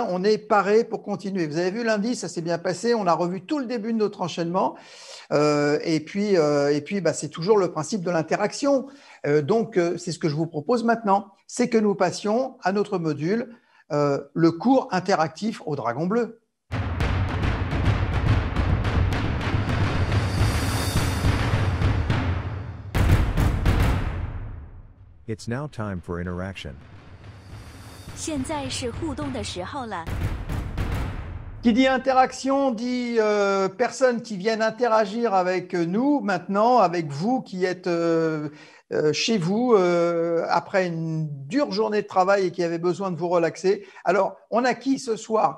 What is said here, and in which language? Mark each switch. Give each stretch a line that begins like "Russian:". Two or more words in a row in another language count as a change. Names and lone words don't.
French: On est paré pour continuer. Vous avez vu lundi, ça s'est bien passé. On a revu tout le début de notre enchaînement. Et puis c'est toujours le principe de l'interaction. Donc, c'est ce que je vous propose maintenant. C'est que nous passions à notre module, le cours interactif au Dragon Bleu.
English: It's now time for interaction.
Chinese: 现在是互动的时候了。
French: Qui dit interaction dit personnes qui viennent interagir avec nous maintenant, avec vous qui êtes chez vous après une dure journée de travail et qui avaient besoin de vous relaxer. Alors, on a qui ce soir?